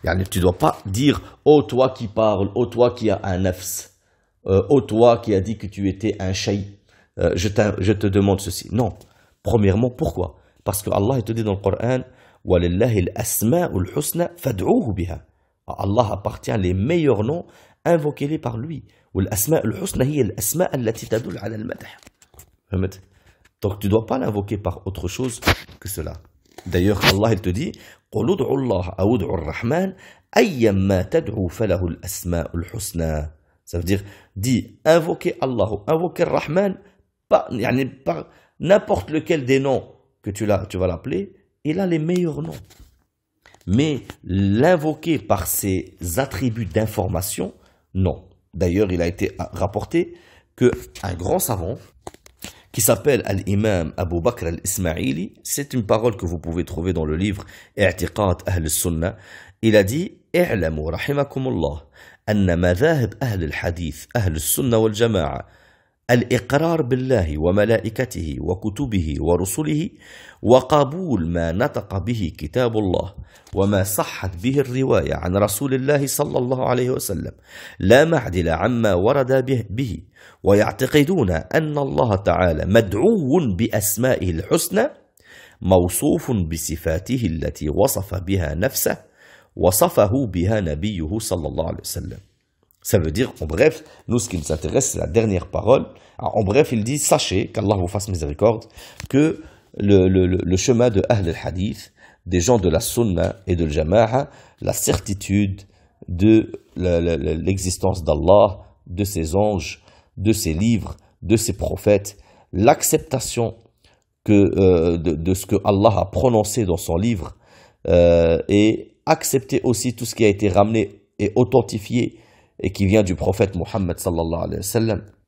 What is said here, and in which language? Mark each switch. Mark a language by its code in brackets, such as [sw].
[fr] Tu ne dois pas dire oh toi qui parles, oh toi qui as un nafs, oh toi qui as dit que tu étais un shay, je te demande ceci. Non. Premièrement, pourquoi? Parce que Allah te dit dans le Coran, [ar] وَلِلَّهِ الْأَسْمَاءُ الْحُسْنَى فَادْعُوهُ بِهَا. [fr] Allah appartient les meilleurs noms, invoquez-les par lui. [ar] وَالْأَسْمَاءُ الْحُسْنَى هي الْأسْماء التي تدل على المدح. [fr] Donc tu ne dois pas l'invoquer par autre chose que cela. D'ailleurs, Allah il te dit, [ar] قُلْ ادْعُوا اللَّهَ أَوْ ادْعُوا الرَّحْمَنَ أَيًّمَّا تَدْعُوا فَلَهُ الْأَسْمَاءُ الْحُسْنَى. [fr] Ça veut dire, dis, invoquez Allah, invoquez le Rahman, par n'importe lequel des noms que tu vas l'appeler, il a les meilleurs noms. Mais l'invoquer par ses attributs d'information, non. D'ailleurs, il a été rapporté qu'un grand savant, qui s'appelle Al-Imam Abu Bakr al-Ismaili, c'est une parole que vous pouvez trouver dans le livre I'tiqad Ahl al-Sunnah, il a dit « [ar] I'lamu rahimakumullah, anna madhahib Ahl al-Hadith, Ahl al-Sunnah wal-Jama'a, الإقرار بالله وملائكته وكتبه ورسله وقبول ما نطق به كتاب الله وما صحت به الرواية عن رسول الله صلى الله عليه وسلم لا معدل عما ورد به ويعتقدون أن الله تعالى مدعو بأسمائه الحسنى موصوف بصفاته التي وصف بها نفسه وصفه بها نبيه صلى الله عليه وسلم. [fr] Ça veut dire, en bref, nous, ce qui nous intéresse, c'est la dernière parole. Alors, en bref, il dit, sachez, qu'Allah vous fasse miséricorde, que le chemin de Ahl al-Hadith, des gens de la Sunna et de l'Jama'a, la certitude de l'existence d'Allah, de ses anges, de ses livres, de ses prophètes, l'acceptation de ce que Allah a prononcé dans son livre, et accepter aussi tout ce qui a été ramené et authentifié et qui vient du prophète Muhammad sallallahu alayhi wa sallam,